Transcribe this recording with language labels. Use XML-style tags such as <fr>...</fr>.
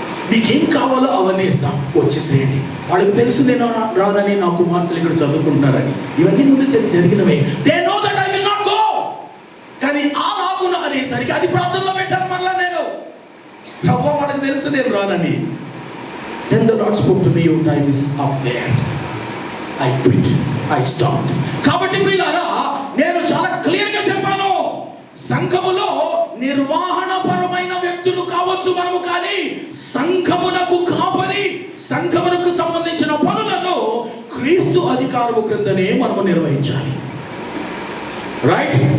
<te>మీకేం కావాలో అవన్నీ ఇస్తాం, వచ్చేసేయండి. వాళ్ళకి తెలుసు నేను రానని, నా కుమార్తెలు ఇక్కడ చదువుకుంటున్నారని. ఇవన్నీ ముందు జరిగినవే.</te> <en>They know that I will not go.</en> <te>కానీ ఆ రాకున్నా అనేసరికి అది ప్రార్థనలో పెట్టాను మళ్ళా నేను. ప్రభువా వాళ్ళకి తెలుసు నేను రానని.</te> <en>Then the Lord spoke to me, your time is up there. I quit. I stopped.</en> <te>కాబట్టి ప్రియులారా, నేను చాలా క్లియర్గా చెప్పాను, సంఘములో నిర్వహణపరమైన వ్యక్తులు కావచ్చు మనము, కానీ సంఘమునకు కాపరి, సంఘమునకు సంబంధించిన పనులను క్రీస్తు అధికారము క్రిందనే మనము నిర్వహించాలి. రైట్.</te>